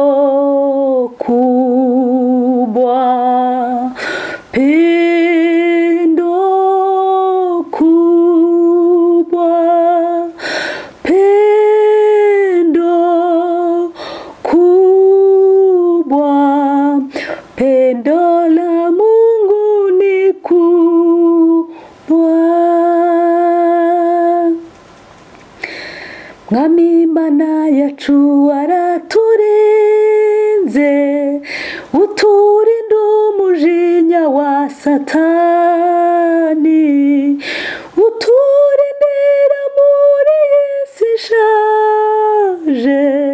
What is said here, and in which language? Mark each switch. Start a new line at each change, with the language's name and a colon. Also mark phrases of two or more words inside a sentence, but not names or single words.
Swahili: kubwa, pendo kubwa, pendo kubwa, pendo la Mungu ni kubwa.
Kinyarwanda: Mwami Imana yacu waraturinze, uturinda umujinya wa Satani, uturindira muri isi ishaje,